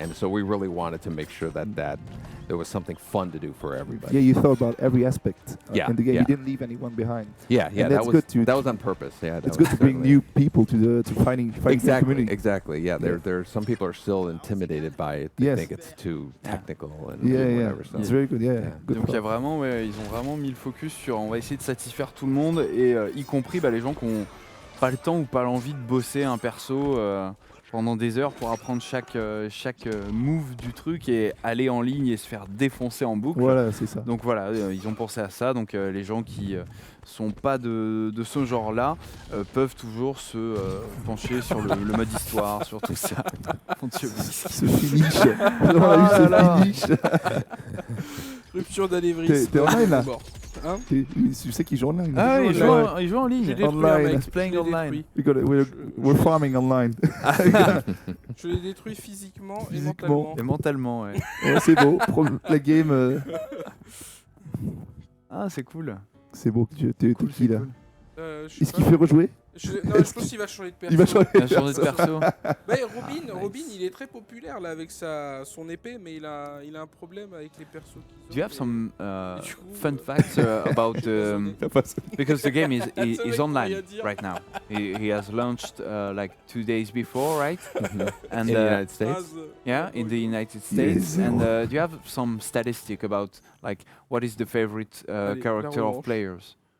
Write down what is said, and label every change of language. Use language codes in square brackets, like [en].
[en] And so we really wanted to make sure that there was something fun to do for everybody. Yeah, you thought about every aspect in the game. Yeah. You didn't leave anyone behind. Yeah, and that was on purpose. Yeah, it's good to bring new people to fighting the community. Exactly. Yeah, there some people are still intimidated by it. They think it's too technical and whatever. So. It's very good. Good. [fr] Donc il y a vraiment, ils ont vraiment mis le focus sur, on va essayer de satisfaire tout le monde et y compris les gens qui ont pas le temps ou pas l'envie de bosser un perso pendant des heures pour apprendre chaque move du truc et aller en ligne et se faire défoncer en boucle. Voilà, c'est ça. Donc voilà, ils ont pensé à ça. Donc les gens qui sont pas de ce genre-là peuvent toujours se pencher sur le mode histoire, sur tout ça. Mon Dieu, ce finish. On a eu ce finish. Rupture d'anévrisme. T'es online là? Hein? Tu sais qu'ils jouent online. Ah, ils jouent en ligne. [en] Online. Playing online. We're farming online. [fr] Je l'ai détruit physiquement et mentalement. Et mentalement, ouais. C'est beau. La game. Ah, c'est cool. C'est beau. T'es qui là? Est-ce qu'il fait rejouer? Non, je pense qu'il va changer de perso. Il va changer de perso. Robin, il est très populaire là avec son épée, mais il a un problème avec les persos. [en] Do you have some fun facts about because the game is online right now. He has launched like 2 days before, right? And in the United States. Yeah, in the United States. And do you have some statistic about like what is the favorite character of players?